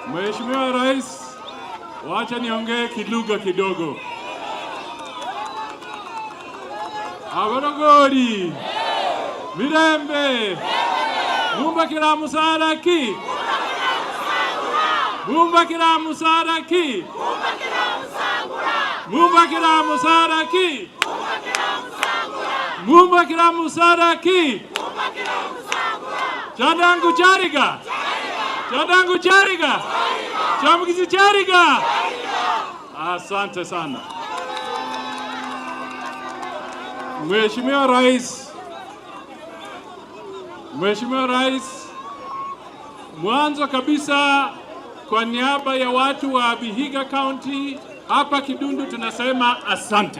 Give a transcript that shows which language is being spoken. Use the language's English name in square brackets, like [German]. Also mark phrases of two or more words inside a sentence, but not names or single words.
[Swahili] Mheshimiwa Rais, wacha niongee kilugha kidogo. [Luyia] Abarogori Mirembe Mumbakira musara ki Mumbakira musara ki Mumbakira musara ki Mumbakira musara ki Chadangu chariga Chadangu chariga Chamukizi chariga. [Swahili] Asante sana Mheshimiwa Rais. Mheshimiwa Rais, mwanzo kabisa kwa niaba ya watu wa Vihiga County hapa Kidundu tunasema asante.